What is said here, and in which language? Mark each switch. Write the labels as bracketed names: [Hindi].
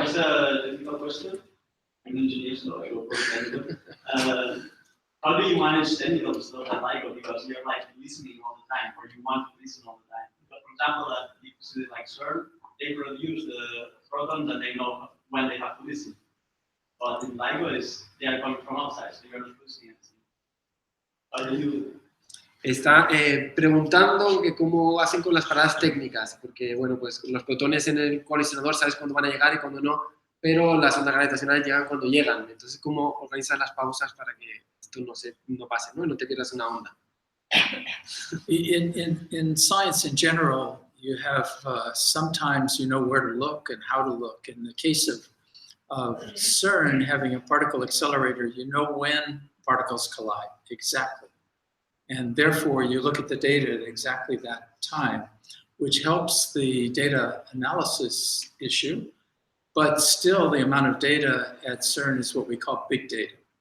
[English] That's a difficult question. I'm an engineer, so I will probably how do you manage technical stuff at LIGO? Because you're like listening all the time, or you want to listen all the time. But for example, at university like CERN, they produce the protons and they know when they have to listen. But in LIGO, they are coming from outside, so you're not listening. How do you? [Spanish] Está preguntando que cómo hacen con las paradas técnicas, porque bueno, pues los protones en el colisionador sabes cuándo van a llegar y cuándo no, pero las ondas gravitacionales llegan cuando llegan. Entonces, ¿cómo organizas las pausas para que esto no pase, ¿no? Y no te pierdas una onda? [English] In science in general, you have sometimes you know where to look and how to look. In the case of CERN having a particle accelerator, you know when particles collide, exactly. And therefore, you look at the data at exactly that time, which helps the data analysis issue, but still the amount of data at CERN is what we call big data.